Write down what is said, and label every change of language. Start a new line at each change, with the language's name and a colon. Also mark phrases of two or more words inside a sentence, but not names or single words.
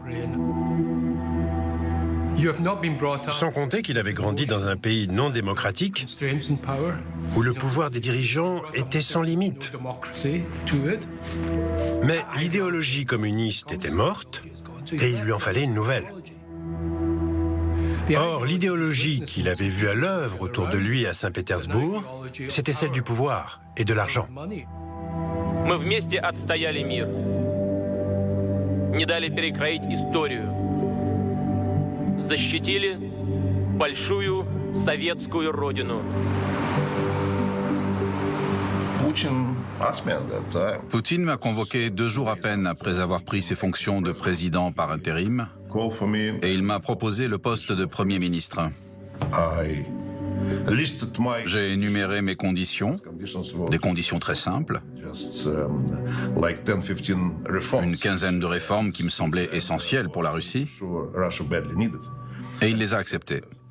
French: Sans compter qu'il avait grandi dans un pays non démocratique où le pouvoir des dirigeants était sans limite. Mais l'idéologie communiste était morte et il lui en fallait une nouvelle. Or, l'idéologie qu'il avait vue à l'œuvre autour de lui à Saint-Pétersbourg, c'était celle du pouvoir et de l'argent.
Russian: Мы вместе отстояли мир, не дали перекроить историю, защитили большую советскую родину.
French: Poutine m'a convoqué 2 jours à peine après avoir pris ses fonctions de président par intérim et il m'a proposé le poste de Premier ministre. J'ai énuméré mes conditions, des conditions très simples, une quinzaine de réformes qui me semblaient essentielles pour la Russie, et il les a acceptées.